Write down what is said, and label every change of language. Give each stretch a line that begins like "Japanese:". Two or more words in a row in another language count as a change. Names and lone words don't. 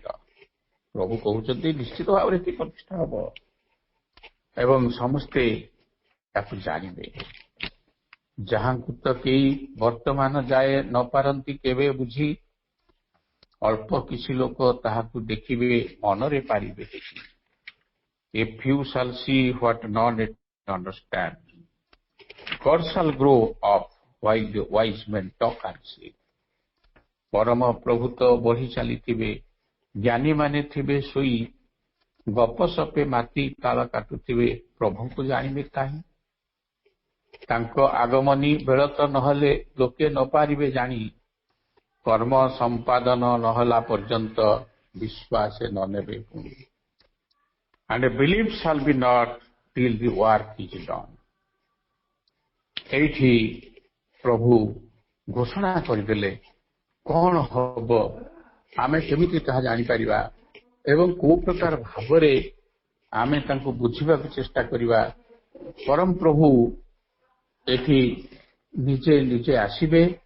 Odia: ପ୍ରଭୁ କହୁଛନ୍ତି ନିଶ୍ଚିତ ଭାବରେ ଏଠି ପ୍ରତିଷ୍ଠା ହେବ ଏବଂ ସମସ୍ତେ ତାକୁ ଜାଣିବେ। ଯାହାଙ୍କୁ ତ କେହି ବର୍ତ୍ତମାନ ଯାଏ ନ ପାରନ୍ତି କେବେ ବୁଝି, ଅଳ୍ପ କିଛି ଲୋକ ତାହାକୁ ଦେଖିବେ, ମନରେ ପାରିବେ ଦେଖି।
English: A few shall see what none understand. God shall grow up while the wise men talk and sleep.
Odia: ପରମ ପ୍ରଭୁତ ବଢି ଚାଲିଥିବେ, ଜ୍ଞାନୀମାନେ ଥିବେ ଶୋଇ, ଗପସପେ ମାତି ତାଳ କାଟୁଥିବେ, ପ୍ରଭୁଙ୍କୁ ଜାଣିବେ କାହିଁ? ତାଙ୍କ ଆଗମନୀ ବେଳତ ନହେଲେ ଲୋକେ ନ ପାରିବେ ଜାଣି। କର୍ମ ସମ୍ପାଦନ ନହେଲା ପର୍ଯ୍ୟନ୍ତ ବିଶ୍ୱାସ ନ ନେବେ ପୁଣି।
English: And a belief shall be not till the work is done.
Odia: ଏଇଠି ପ୍ରଭୁ ଘୋଷଣା କରିଦେଲେ କଣ ହବ, ଆମେ କେମିତି ତାହା ଜାଣିପାରିବା ଏବଂ କୋଉ ପ୍ରକାର ଭାବରେ ଆମେ ତାଙ୍କୁ ବୁଝିବାକୁ ଚେଷ୍ଟା କରିବା। ପରମ ପ୍ରଭୁ ଏଠି ନିଜେ ନିଜେ ଆସିବେ।